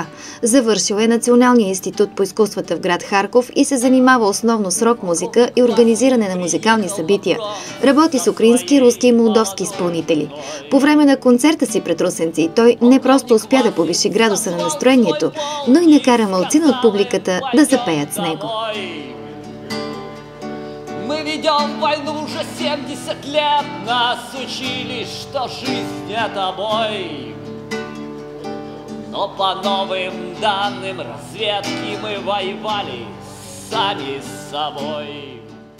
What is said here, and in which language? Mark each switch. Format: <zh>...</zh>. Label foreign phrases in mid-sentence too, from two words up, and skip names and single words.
<bg>Завършил е Националния институт по изкуствата в град Харков и се занимава основно с рок-музика и организиране на музикални събития. Работи с украински, руски и молдовски изпълнители. По време на концерта си пред русенци той не просто успя да повиши градуса на настроението, но и накара малцина от публиката да запеят с него.</bg> <ru>Мы ведем войну уже 70 лет, нас учили, что жизнь это бой. Но по новым данным разведки мы воевали сами с собой.</ru>